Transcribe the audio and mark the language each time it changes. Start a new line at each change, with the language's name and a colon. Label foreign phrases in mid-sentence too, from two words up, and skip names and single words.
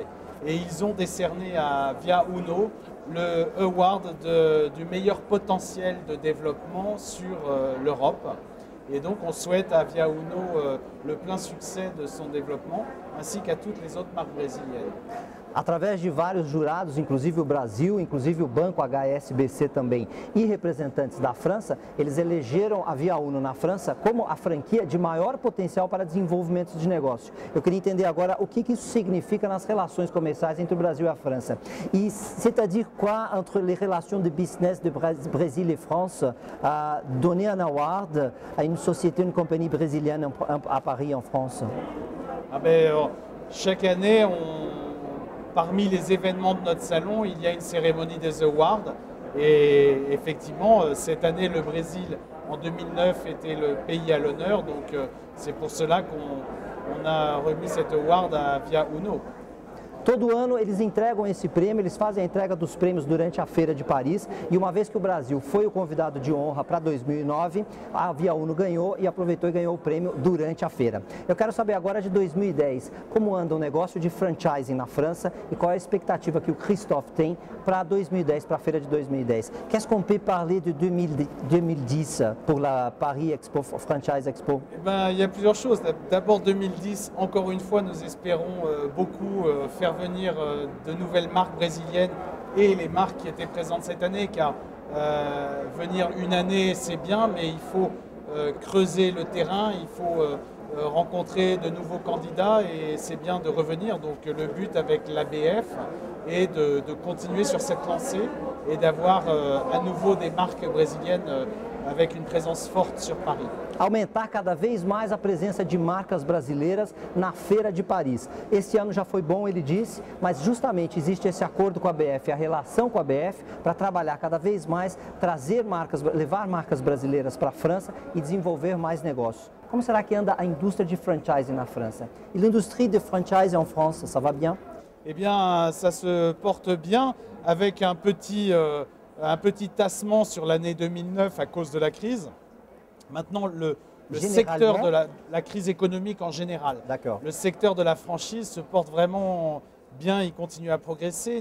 French: Et ils ont décerné à Via Uno le award du meilleur potentiel de développement sur l'Europe. Et donc on souhaite à Via Uno le plein succès de son développement, ainsi qu'à toutes les autres marques brésiliennes.
Portuguese: Através de vários jurados, inclusive o Brasil, inclusive o banco HSBC também, e representantes da França, eles elegeram a Via Uno na França como a franquia de maior potencial para desenvolvimento de negócio. Eu queria entender agora o que isso significa nas relações comerciais entre o Brasil e a França.
French: E c'est-à-dire quoi entre les relations de business de Brésil et France donner un award à une société, une compagnie brésilienne à Paris, en France? Ah ben, chaque année, parmi les événements de notre salon, il y a une cérémonie des awards. Et effectivement, cette année, le Brésil, en 2009, était le pays à l'honneur. Donc c'est pour cela qu'on a remis cet award à Via Uno.
Portuguese: Todo ano eles entregam esse prêmio, eles fazem a entrega dos prêmios durante a Feira de Paris, e uma vez que o Brasil foi o convidado de honra para 2009, a Via Uno ganhou e aproveitou e ganhou o prêmio durante a feira. Eu quero saber agora de 2010, como anda o negócio de franchising na França e qual é a expectativa que o Christophe tem para 2010, para a feira de 2010.
French: Qu'est-ce qu'on peut parler de 2010 pour la Paris Expo, Franchise Expo? Eh ben, il y a plusieurs choses. D'abord 2010, encore une fois, nous espérons beaucoup faire venir de nouvelles marques brésiliennes et les marques qui étaient présentes cette année, car venir une année c'est bien, mais il faut creuser le terrain, il faut rencontrer de nouveaux candidats et c'est bien de revenir. Donc le but avec l'ABF est de continuer sur cette lancée et d'avoir à nouveau des marques brésiliennes avec une présence forte sur Paris.
Portuguese: Aumentar cada vez mais a presença de marcas brasileiras na Feira de Paris. Este ano já foi bom, ele disse, mas justamente existe esse acordo com a BF, a relação com a BF, para trabalhar cada vez mais, trazer marcas, levar marcas brasileiras para a França e desenvolver mais negócios. Como será que anda a indústria de franchising na França?
French: E l'industrie de franchising en France, ça va bien? Eh bien, ça se porte bien avec un petit tassement sur l'année 2009 à cause de la crise. Maintenant, le secteur de la crise économique en général, le secteur de la franchise se porte vraiment bien, il continue à progresser.